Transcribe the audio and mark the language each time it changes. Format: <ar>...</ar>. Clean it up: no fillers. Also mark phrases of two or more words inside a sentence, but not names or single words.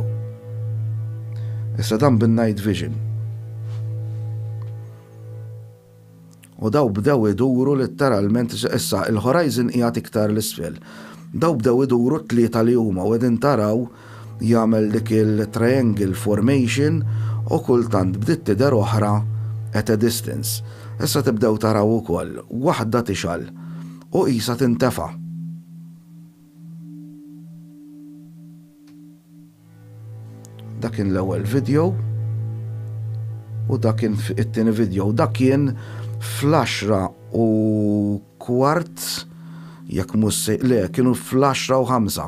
<mt>Issa dan bin-</mt> <en>night vision.</en> <mt>U daw bdew iduru literalment issa il-horizon qiegħed iktar l-isfel. Daw bdew iduru tlieta li huma u qegħdin taraw jagħmel dik il-</mt> <en>triangle formation</en> <mt>u kultant bdiet tidher oħra</mt> <en>at a distance.</en> <mt>Issa tibdew taraw ukoll waħda tixal u qisha tintefa'. Dak kien l-ewwel video u dak kien it-tieni video. Dak kien fl-10 u kwart jekk mhux le kienu fl-10 u 5.</mt>